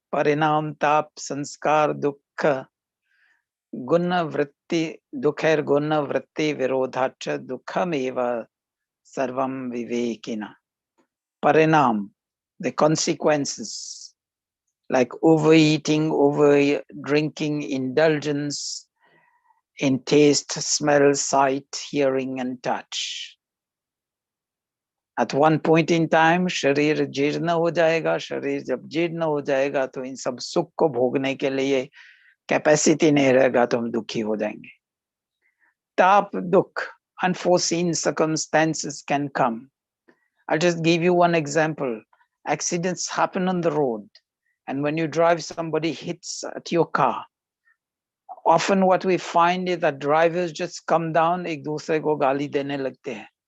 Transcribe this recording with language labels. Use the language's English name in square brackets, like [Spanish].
[Sanskrit] Parinam, tap, sanskar, dukkha, guna vritti, dukhair guna vritti virodhacha, dukham eva sarvam vivekina. [English] Parinam, the consequences, like overeating, over drinking, indulgence in taste, smell, sight, hearing, and touch. At one point in time, [Hindi] शरीर जीर्ण हो जाएगा, शरीर जब जीर्ण हो जाएगा तो इन सब सुख को भोगने के लिए कैपेसिटी नहीं रहेगा तो हम दुखी हो जाएंगे. [English] ताप, दुख, unforeseen circumstances can come. I'll just give you one example. Accidents happen on the road, and when you drive, somebody hits at your car. Often what we find is that drivers just come down, [Hindi] एक दूसरे को गाली देने लगते हैं.